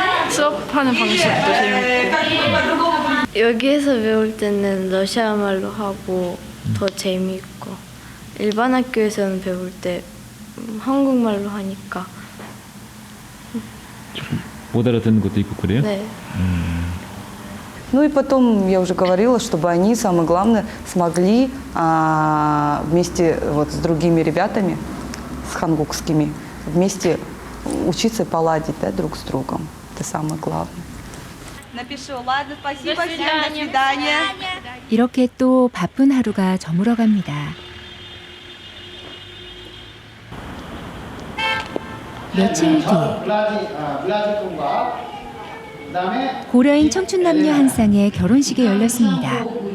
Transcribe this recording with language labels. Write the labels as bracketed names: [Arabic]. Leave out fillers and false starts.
[Korean] 수업하는 방식도 재밌고. 여기에서 배울 때는 러시아 말로 하고 더 재미있고 일반 학교에서는 배울 때 한국말로 하니까. 못 알아듣는 것도 있고 그래요? 네. [Russian] Ну и потом, я уже говорила, чтобы они, самое главное, смогли вместе вот с другими ребятами, с хангукскими, вместе учиться поладить, да, друг с другом. Это самое главное. Напишу. Ладно, спасибо всем. До свидания. [Korean] 이렇게 또 바쁜 하루가 저물어갑니다. 며칠 뒤 고려인 청춘 남녀 한 쌍의 결혼식이 열렸습니다.